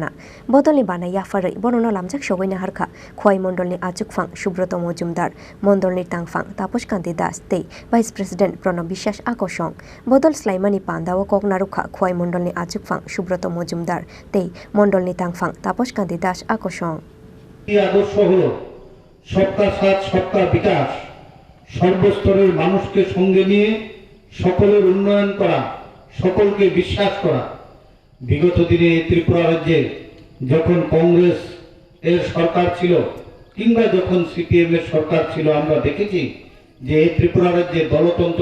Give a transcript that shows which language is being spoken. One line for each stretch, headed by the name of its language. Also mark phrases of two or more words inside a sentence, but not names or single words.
Kok Borok: Bana Yafarwi Borono lamjak sogaina harka Khowai Mondolni Azukphang Subroto Mojumdar Mondolni Tangphang Tapaskanti Das tei
English: Vice President
Kok Borok: Pronob Bishas Akosong Bodol Slaimani Pandawo Koknarukha Khowai Mondolni Azukphang Subroto Mojumdar tei Mondolni Tangphang Tapaskanti Das Akosong
Bangla: আদর্শ হলো
Hindi: सबका साथ सबका विकास
Bangla: সর্বস্তরের মানুষকে সঙ্গে নিয়ে সকলের উন্নয়ন করা সকলকে বিশ্বাস করা বিগত দিনে ত্রিপুরা রাজ্যে যখন কংগ্রেস এর সরকার ছিল কিংবা যখন সিপিএম এর সরকার ছিল আমরা দেখেছি যে এই ত্রিপুরা রাজ্যে দলতন্ত্র